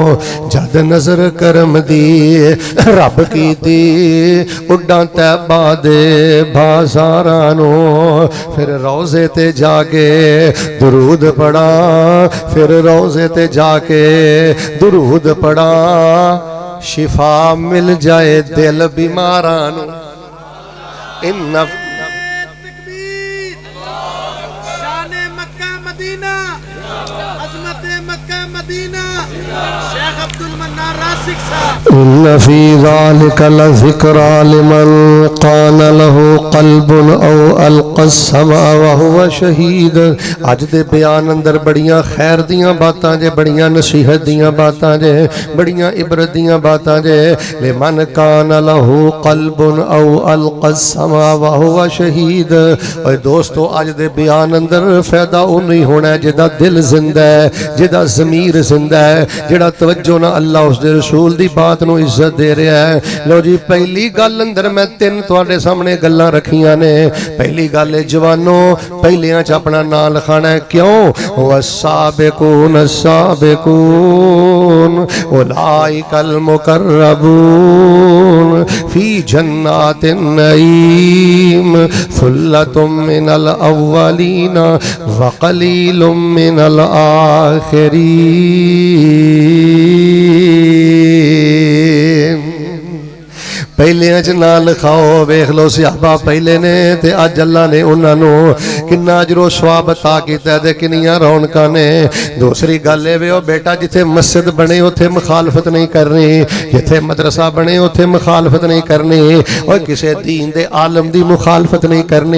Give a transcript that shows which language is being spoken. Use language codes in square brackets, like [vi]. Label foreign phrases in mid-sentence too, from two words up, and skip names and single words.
[pa] ਜਦ ਨਜ਼ਰ ਕਰਮ ਦੀ ਰੱਬ ਕੀਤੀ ਉੱਡਾਂ ਤੈਬਾ ਦੇ ਬਾਜ਼ਾਰਾਂ ਨੂੰ। ਫਿਰ ਰੋਜ਼ੇ ਤੇ ਜਾਕੇ ਦੁਰੂਦ ਪੜ੍ਹਾ, ਫਿਰ ਰੋਜ਼ੇ ਤੇ ਜਾਕੇ ਦੁਰੂਦ ਪੜ੍ਹਾ। ਸ਼ਿਫ਼ਾ ਮਿਲ ਜਾਏ ਦਿਲ ਬੀਮਾਰਾਂ ਨੂੰ। [ar] إن إن في ذلك لذكرى لمن كان له قلب أو ألقى السمع وهو شهيد. [pa] ਅੱਜ ਦੇ ਬਿਆਨ ਅੰਦਰ ਬੜੀਆਂ ਖ਼ੈਰ ਦੀਆਂ ਬਾਤਾਂ ਜੇ, ਬੜੀਆਂ ਨਸੀਹਤ ਦੀਆਂ ਬਾਤਾਂ ਜੇ, ਬੜੀਆਂ ਇਬਰਤ ਦੀਆਂ ਬਾਤਾਂ ਜੇ। [ar] لمن كان له قلب أو ألقى السمع وهو شهيد. [pa] ਓਏ ਦੋਸਤੋਂ ਅੱਜ ਦੇ ਬਿਆਨ ਅੰਦਰ ਫ਼ਾਇਦਾ ਵੋ ਨਹੀਂ ਹੋਣਾ ਜਿਹਦਾ ਦਿਲ ਜ਼ਿੰਦਾ ਹੈ, ਜਿਹਦਾ ਜ਼ਮੀਰ ਜ਼ਿੰਦਾ ਹੈ, ਜਿਹੜਾ ਤਵੱਜੋ ਨਾ ਅੱਲਾਹ ਉਸਦੇ ਰਸੂਲ ਦੀ ਬਾਤ ਨੂੰ ਇੱਜ਼ਤ ਦੇ ਰਿਹਾ ਹੈ। ਲੋ ਜੀ ਪਹਿਲੀ ਗੱਲ ਅੰਦਰ ਮੈਂ ਤਿੰਨ ਤੁਹਾਡੇ ਸਾਹਮਣੇ ਗੱਲਾਂ ਰੱਖੀਆਂ ਨੇ। ਪਹਿਲੀ ਗੱਲ ਹੈ ਜਵਾਨੋਂ ਪਹਿਲੀਆਂ ਚ ਅਪਣਾ ਨਾਮ ਲਿਖਾਣਾ ਹੈ। [ar] क्यों? والسابقون السابقون أولئك المقربون في جنات النعيم ثلة من الأولين وقليل من الآخرين. [pa] ਪਹਿਲੇ ਚ ਨਾ ਲਿਖਾਓ। ਵੇਖ ਲੋ ਸਿਹਾਬਾ ਪਹਿਲੇ ਨੇ ਤੇ ਅੱਜ ਅੱਲਾਹ ਨੇ ਉਨ੍ਹੋਂਨੇ ਕਿੰਨਾ ਅਜਰੋ ਸਵਾਬ ਅਤਾ ਕੀਆ ਤੇ ਕਿੰਨੀਆਂ ਰੌਣਕਾਂ ਨੇ। ਦੂਸਰੀ ਗੱਲ ਹੈ ਵੇ ਬੇਟਾ ਜਿੱਥੇ ਮਸਜਿਦ ਬਣੇ ਉੱਥੇ ਮੁਖ਼ਾਲਫ਼ਤ ਨਹੀਂ ਕਰਨੀ, ਜਿੱਥੇ ਮਦਰੱਸਾ ਬਣੇ ਉੱਥੇ ਮੁਖ਼ਾਲਫ਼ਤ ਨਹੀਂ ਕਰਨੀ, ਔਰ ਕਿਸੀ ਦੀਨ ਦੇ ਆਲਮ ਦੀ ਮੁਖ਼ਾਲਫ਼ਤ ਨਹੀਂ ਕਰਨੀ।